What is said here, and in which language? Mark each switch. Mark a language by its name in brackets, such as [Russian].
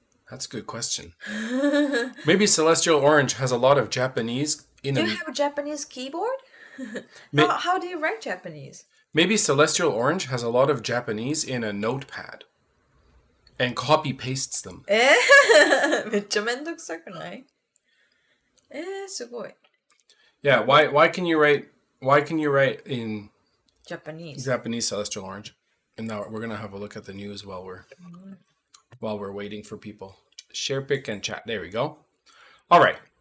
[English] That's a good question. Maybe Celestial Orange has a lot of Japanese in Do it. you have a Japanese keyboard? How do you write Japanese? Maybe Celestial Orange has a lot of Japanese in a notepad and copy pastes them. [Japanese] めっちゃめんどくさくない？すごい。 [English] Yeah, why can you write in Japanese Celestial Orange? And now we're gonna have a look at the news while we're waiting for people. Share, pick, and chat. There we go. All right.